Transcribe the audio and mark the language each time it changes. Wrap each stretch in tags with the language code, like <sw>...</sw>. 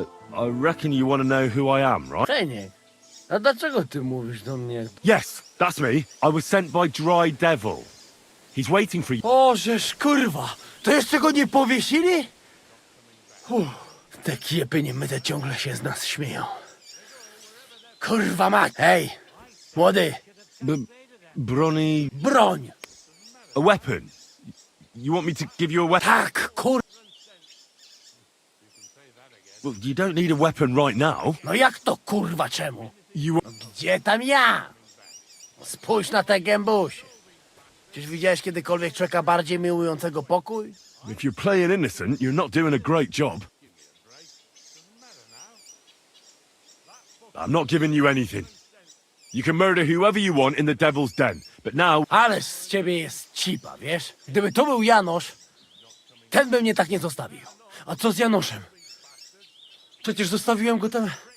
<en>I reckon you want to know who I am, right?</en> <pl>Feniek. A dlaczego ty mówisz do mnie?</pl> <en>Yes, that's me. I was sent by Dry Devil. He's waiting for you.</en> <pl>O, żeż kurwa. To jeszcze go nie powiesili? Te kiepy niemyte ciągle się z nas śmieją. Kurwa mać. Hej, młody. Brony... Broń.</pl> <en>A weapon? You want me to give you a weapon?</en> <pl>Tak, kur...</pl> <en>Well, you don't need a weapon right now.</en> <pl>No jak to kurwa czemu?</pl> <en>You...</en> <pl>No gdzie tam ja? Spójrz na te gębusie. Czyż widziałeś kiedykolwiek człowieka bardziej miłującego pokój?</pl> <en>If you're playing innocent, you're not doing a great job. I'm not giving you anything. You can murder whoever you want in the Devil's Den, but now...</en> <pl>Ale z ciebie jest cipa, wiesz? Gdyby to był Janosz, ten by mnie tak nie zostawił. A co z Janoszem? Przecież zostawiłem go tam...</pl>